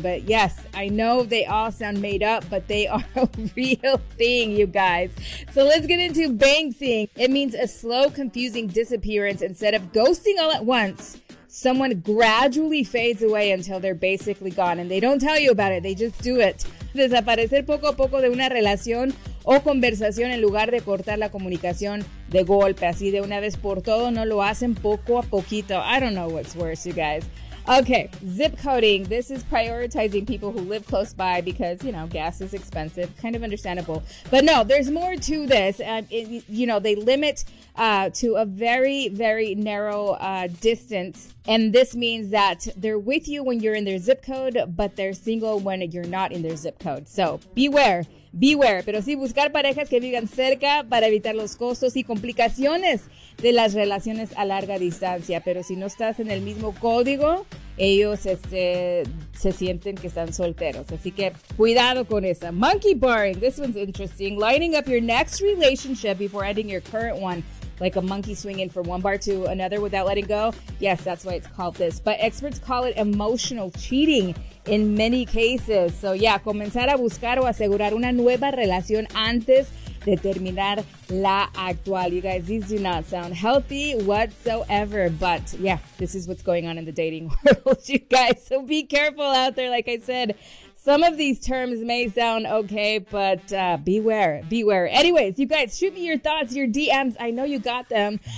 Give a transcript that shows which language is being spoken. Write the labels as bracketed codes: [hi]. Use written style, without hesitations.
[en] But yes, I know they all sound made up, but they are a real thing, you guys. So let's get into banksying. It means a slow, confusing disappearance. Instead of ghosting all at once, someone gradually fades away until they're basically gone, and they don't tell you about it, they just do it. [es] Desaparecer poco a poco de una relación o conversación en lugar de cortar la comunicación de golpe, así de una vez por todo, no lo hacen poco a poquito. [en] I don't know what's worse, you guys. Okay, zip coding. This is prioritizing people who live close by because, you know, gas is expensive. Kind of understandable. But no, there's more to this. They limit to a very, very narrow distance. And this means that they're with you when you're in their zip code, but they're single when you're not in their zip code. So beware, beware. [es] Pero sí, buscar parejas que vivan cerca para evitar los costos y complicaciones de las relaciones a larga distancia. Pero si no estás en el mismo código, ellos se sienten que están solteros. Así que cuidado con esa. Monkey barring. [en] This one's interesting. Lining up your next relationship before ending your current one. Like a monkey swinging from one bar to another without letting go. Yes, that's why it's called this. But experts call it emotional cheating in many cases. So yeah, [es] comenzar a buscar o asegurar una nueva relación antes de terminar la actual. [en] You guys, these do not sound healthy whatsoever. But yeah, this is what's going on in the dating world, you guys. So be careful out there. Like I said, some of these terms may sound okay, but beware, beware. Anyways, you guys, shoot me your thoughts, your DMs. I know you got them.